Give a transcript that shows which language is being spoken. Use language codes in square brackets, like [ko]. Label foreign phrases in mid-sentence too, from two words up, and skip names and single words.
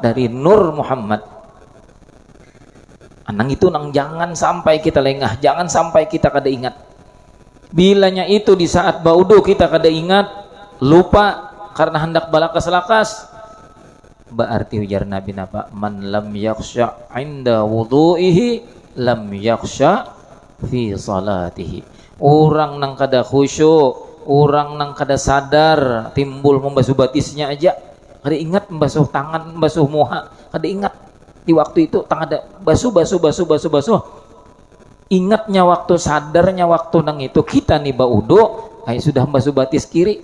[bjn] Dari nur Muhammad. Anang itu nang jangan sampai kita lengah, jangan sampai kita kada ingat. Bilanya itu di saat baudu kita kada ingat, lupa karena hendak balakas-lakas, berarti ujar Nabi napa? [ar] Man lam yakhsha inda wudu'ihi lam yakhsha fi salatihi. [bjn] Orang nang kada khusyuk, orang nang kada sadar timbul membasuh batisnya aja, kada ingat membasuh tangan, membasuh muha, kada ingat di waktu itu tangan ada basuh. Ingatnya waktu, sadarnya waktu nang itu kita nih baudu, ay sudah membasuh batis kiri.